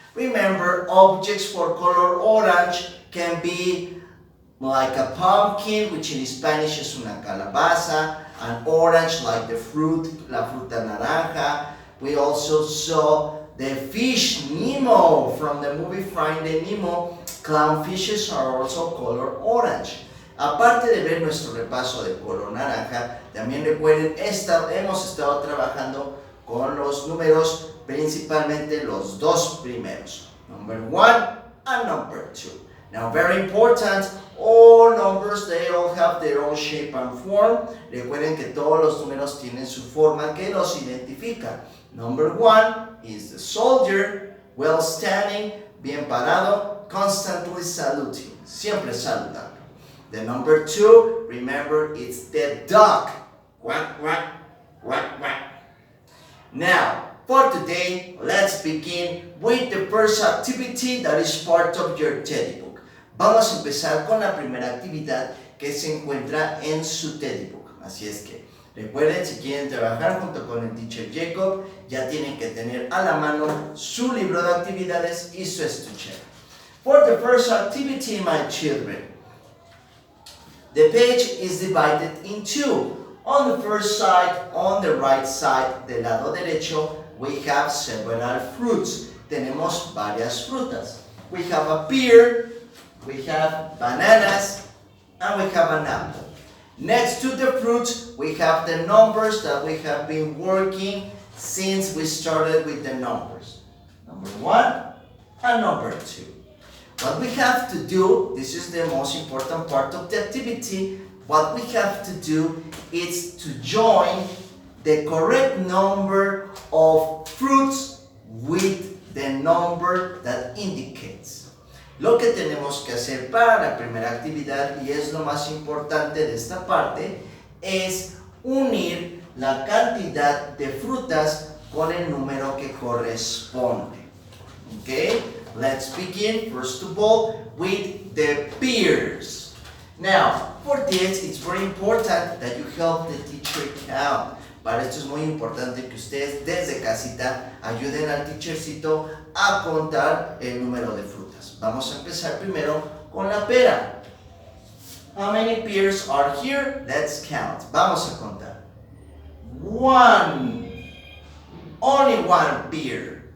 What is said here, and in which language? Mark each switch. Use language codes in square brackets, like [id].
[en] Remember, objects for color orange can be like a pumpkin, which in Spanish is [es] una calabaza, [en] an orange like the fruit, [es] la fruta naranja. [en] We also saw the fish Nemo from the movie Finding Nemo. Clownfishes are also color orange. [es] Aparte de ver nuestro repaso de color naranja, también recuerden, hemos estado trabajando con los números, principalmente los 2 primeros, [en] number 1 and number 2. Now, very important, all numbers, they all have their own shape and form. [es] Recuerden que todos los números tienen su forma que los identifica. [en] Number 1 is the soldier, well standing, [es] bien parado, [en] constantly saluting, [es] siempre saludando. [en] The number 2, remember, it's the duck. Quack, quack, quack, quack. Now, for today, let's begin with the first activity that is part of your teddy book. [es] Vamos a empezar con la primera actividad que se encuentra en su teddy book. Así es que, recuerden, si quieren trabajar junto con el teacher Jacob, ya tienen que tener a la mano su libro de actividades y su estuche. [en] For the first activity, my children, the page is divided in 2. On the first side, on the right side, [es] del lado derecho, [en] we have several fruits. [es] Tenemos varias frutas. [en] We have a pear, we have bananas, and we have an apple. Next to the fruits, we have the numbers that we have been working since we started with the numbers. Number 1 and number 2. What we have to do, this is the most important part of the activity, what we have to do is to join the correct number of fruits with the number that indicates. [es] Lo que tenemos que hacer para la primera actividad, y es lo más importante de esta parte, es unir la cantidad de frutas con el número que corresponde. [en] Okay? Let's begin, first of all, with the pears. Now, for this, it's very important that you help the teacher count. [es] Para esto es muy importante que ustedes desde casita ayuden al teachercito a contar el número de frutas. Vamos a empezar primero con la pera. [en] How many pears are here? Let's count. [es] Vamos a contar. [en] 1. Only 1 pear.